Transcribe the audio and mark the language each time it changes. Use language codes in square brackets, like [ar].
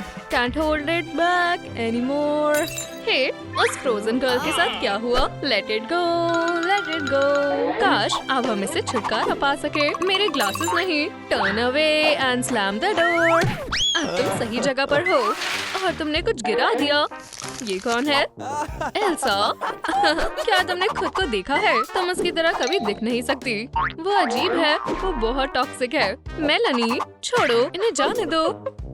[en] Can't hold it back anymore. [hi] हे, उस frozen girl के साथ क्या हुआ? [en] Let it go, let it go. [hi] काश अब हम इसे छुटकारा पा सके। मेरे ग्लासेस नहीं। [en] Turn away and slam the door. [hi] अब तुम सही जगह पर हो और तुमने कुछ गिरा दिया। ये कौन है? एल्सा। क्या तुमने खुद को देखा है? तुम उसकी तरह कभी दिख नहीं सकती। वो अजीब है, वो बहुत टॉक्सिक है। मेलानी, छोड़ो, इन्हें जाने दो।